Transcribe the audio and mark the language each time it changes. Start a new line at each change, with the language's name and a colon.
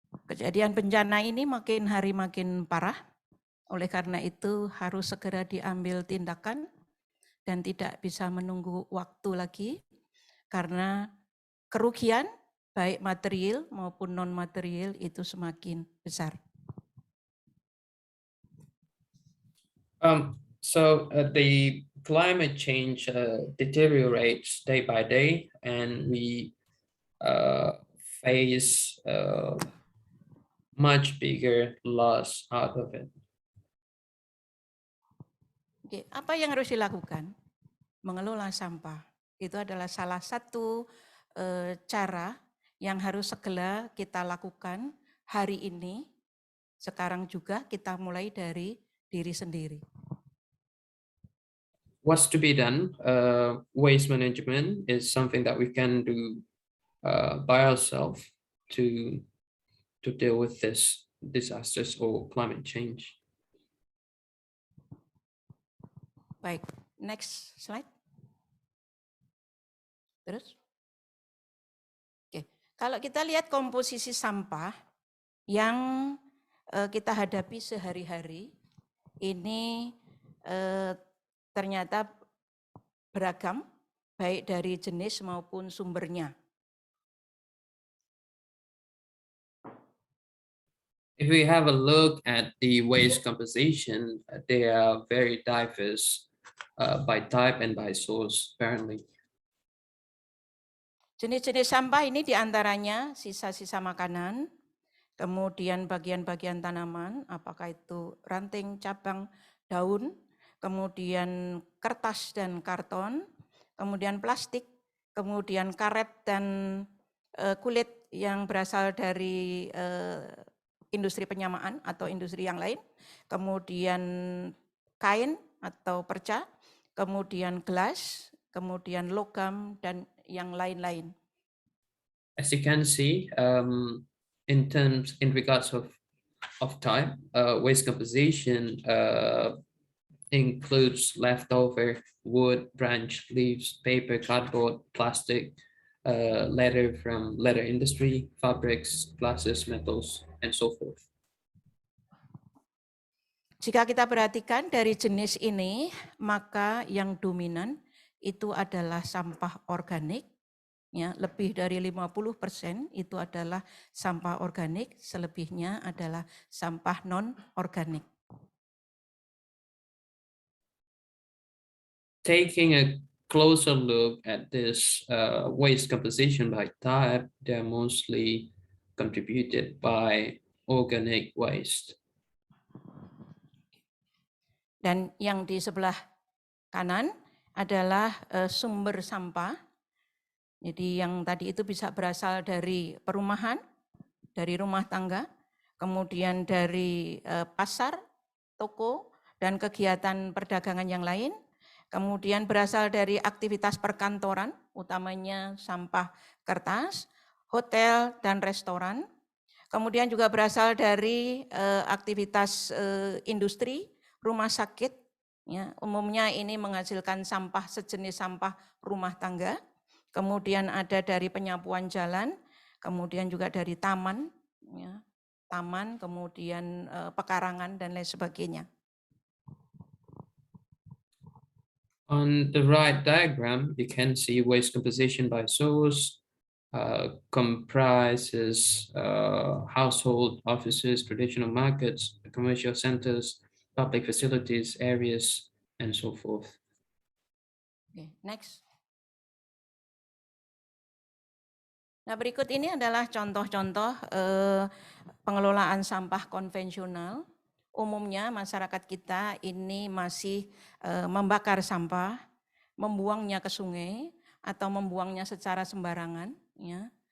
Indonesian: Kejadian bencana ini makin hari makin parah, oleh karena itu harus segera diambil tindakan dan tidak bisa menunggu waktu lagi, karena kerugian baik material maupun non-material itu semakin besar.
English: So the climate change deteriorates day by day, and we face much bigger loss out of it.
Indonesian: Oke, apa yang harus dilakukan? Mengelola sampah. Itu adalah salah satu cara yang harus segera kita lakukan hari ini. Sekarang juga kita mulai dari diri sendiri.
English: What's to be done? Waste management is something that we can do by ourselves to deal with this disasters or climate change.
Indonesian: Baik,
English: next slide.
Indonesian: Terus? Oke, kalau kita lihat komposisi sampah yang kita hadapi sehari-hari, ini ternyata beragam, baik dari jenis maupun sumbernya.
English: If we have a look at the waste composition, they are very diverse by type and by source, apparently.
Indonesian: Jenis-jenis sampah ini diantaranya sisa-sisa makanan, kemudian bagian-bagian tanaman, apakah itu ranting, cabang, daun, kemudian kertas dan karton, kemudian plastik, kemudian karet dan kulit yang berasal dari industri penyamaan atau industri yang lain, kemudian kain atau perca, kemudian gelas, kemudian logam, dan yang lain-lain.
English: As you can see, in regards of type, waste composition includes leftover wood, branch, leaves, paper, cardboard, plastic, leather from leather industry, fabrics, glasses, metals, and so forth.
Indonesian: Jika kita perhatikan dari jenis ini, maka yang dominan itu adalah sampah organik. Ya, lebih dari 50% itu adalah sampah organik, selebihnya adalah sampah non-organik.
English: Taking a closer look at this waste composition by type, they're mostly contributed by organic waste.
Indonesian: Dan yang di sebelah kanan adalah sumber sampah. Jadi yang tadi itu bisa berasal dari perumahan, dari rumah tangga, kemudian dari pasar, toko, dan kegiatan perdagangan yang lain. Kemudian berasal dari aktivitas perkantoran, utamanya sampah kertas, hotel, dan restoran. Kemudian juga berasal dari aktivitas industri, rumah sakit. Ya, umumnya ini menghasilkan sampah sejenis sampah rumah tangga. Kemudian ada dari penyapuan jalan, kemudian juga dari taman, ya, taman, kemudian pekarangan, dan lain sebagainya.
English: On the right diagram, you can see waste composition by source comprises household, offices, traditional markets, commercial centers, public facilities, areas, and so forth. Okay, next.
Indonesian: Nah, berikut ini adalah contoh-contoh pengelolaan sampah konvensional. Umumnya masyarakat kita ini masih membakar sampah, membuangnya ke sungai, atau membuangnya secara sembarangan. Ya.